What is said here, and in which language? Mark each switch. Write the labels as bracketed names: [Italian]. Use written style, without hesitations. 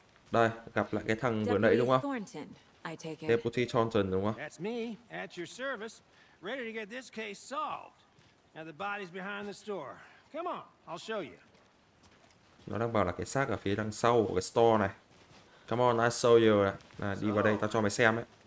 [Vietnamese] Đây, gặp lại cái thằng vừa nãy đúng không? Deputy Thornton đúng không? [English] That's me, at your service, ready to get this case solved. Now the body's behind the store. Come on, I'll show you. [Vietnamese] Nó đang bảo là cái xác ở phía đằng sau của cái store này. [English] Come on, I show you. [Vietnamese] Là đi vào đây tao cho mày xem đấy.